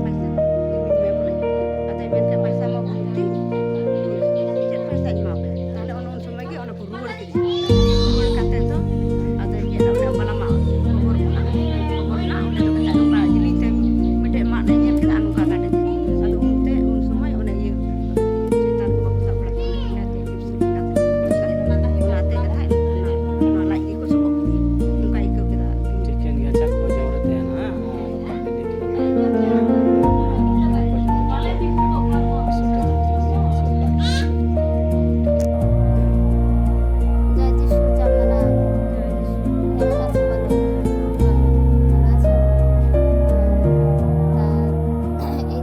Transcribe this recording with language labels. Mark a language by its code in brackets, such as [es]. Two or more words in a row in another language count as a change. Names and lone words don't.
[sat] ᱯᱚᱭᱥᱟ ᱤᱢᱟᱹᱧ ᱢᱮ ᱵᱚᱞᱮ ᱟᱫᱚᱭ ᱢᱮᱱᱠᱷᱟᱱ ᱯᱚᱭᱥᱟ ᱢᱟ ᱵᱟᱹᱱᱩᱜ ᱛᱤᱧ ᱪᱮᱫ ᱯᱚᱭᱥᱟᱧ ᱮᱢᱟ ᱯᱮᱭᱟ ᱛᱟᱦᱞᱮ ᱚᱱᱮ ᱩᱱ ᱥᱚᱢᱚᱭ ᱜᱮ ᱚᱱᱟ ᱠᱚ ᱨᱩᱣᱟᱹᱲ ᱠᱮᱫᱮᱭᱟ ᱨᱩᱣᱟᱹᱲ ᱠᱟᱛᱮᱫ ᱫᱚ ᱟᱫᱚᱭ ᱢᱮᱱ ᱚᱱᱟ ᱵᱟᱞᱟᱢᱟ ᱠᱷᱚᱵᱚᱨ ᱢᱮᱱᱟᱜᱼᱟ ᱚᱸᱰᱮ ᱫᱚ ᱢᱮᱛᱟᱜ ᱱᱚᱝᱠᱟ ᱡᱤᱞᱤᱧ ᱛᱮ ᱢᱤᱫᱴᱮᱡ ᱢᱟᱫ ᱮ ᱧᱮᱞ ᱠᱮᱫᱟ ᱱᱚᱝᱠᱟ ᱜᱟᱰᱮ ᱛᱮ ᱟᱫᱚ ᱩᱱ ᱥᱚᱢᱚᱭ ᱚᱱᱮ ᱤᱭᱟᱹ ᱪᱮᱛᱟᱱ ᱠᱚ ᱵᱟᱠᱚ ᱥᱟᱵ ᱵᱟᱲᱟ ᱠᱮᱫᱟ ᱚᱱᱟᱛᱮ ᱠᱟᱛᱷᱟ ᱚᱱᱟ ᱞᱟᱡ ᱜᱮᱠᱚ ᱥᱚᱵᱚᱜ ᱠᱮᱫᱮᱭᱟ ᱚᱱᱠᱟ ᱟᱹᱭᱠᱟᱹᱣ ᱠᱮᱫᱟ ᱴᱷᱤᱠᱟᱹᱱ ᱜᱮᱭᱟ ᱟᱪᱪᱷᱟ ᱠᱷᱚᱡ ᱨᱮ ᱛᱟᱦᱮᱱᱟ [bn] জয় যিশু চান্দনা কেমন আছো বলো ভালো আছো এই